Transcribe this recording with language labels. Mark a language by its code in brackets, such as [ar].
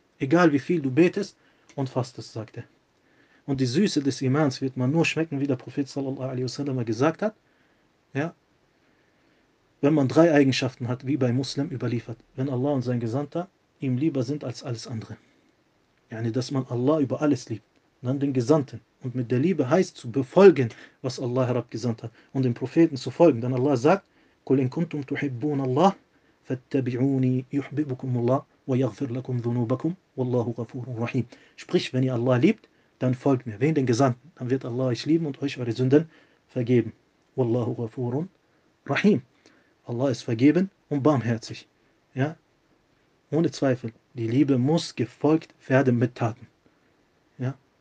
[de] egal wie viel du betest und fastest, sagt er. Und die Süße des Imans wird man nur schmecken, wie der Prophet sallallahu alaihi wasallam gesagt hat, ja, wenn man drei Eigenschaften hat, wie bei Muslim überliefert, wenn Allah und sein Gesandter ihm lieber sind als alles andere. Yani, dass man Allah über alles liebt, dann den Gesandten. Und mit der Liebe heißt zu befolgen, was Allah herabgesandt hat und dem Propheten zu folgen. [ar] Denn Allah sagt, قُلْ إِن كُنْتُمْ تُحِبُّونَ اللَّهِ فَاتَّبِعُونِي يُحْبِبُكُمُ اللَّهِ وَيَغْفِرْ لَكُمْ ذُنُوبَكُمْ وَاللَّهُ غَفُورٌ رَحِيمٌ. [de] Sprich, wenn ihr Allah liebt, dann folgt mir. Wen den Gesandten? Dann wird Allah euch lieben und euch eure Sünden vergeben. [ar] وَاللَّهُ غَفُورٌ رَحِيمٌ. [de] Allah ist vergeben und barmherzig. Ja? Ohne Zweifel, die Liebe muss gefolgt werden mit Taten. Ja?